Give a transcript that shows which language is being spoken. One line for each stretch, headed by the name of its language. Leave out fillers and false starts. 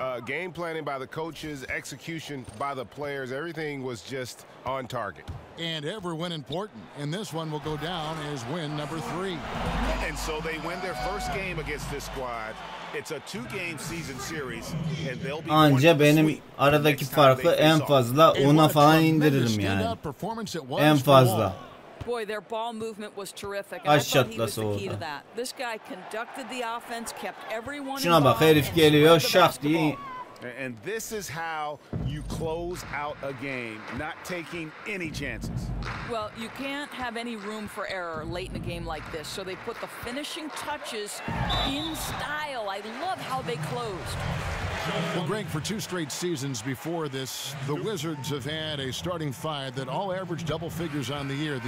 English: Game planning by the coaches, execution by the players, everything was just on target. And every win important, and this one will go down as win number 3. And so they win their first game against this squad. It's a 2-game season series, and they'll be.
Turkish: Anca benim aradaki farkı en fazla 10'a falan indiririm yani. En fazla.
English: Boy, their ball movement was terrific.
Turkish: Kaç şatlası oldu.
English: This guy conducted the offense, kept everyone.
Turkish: Şuna bak, herif geliyor şak diye.
English: And this is how you close out a game, not taking any chances. Well, you can't have any room for error late in a game like this, so they put the finishing touches in style. I love how they closed. Well, Greg, for 2 straight seasons before this, the Wizards have had a starting 5 that all average double figures on the year.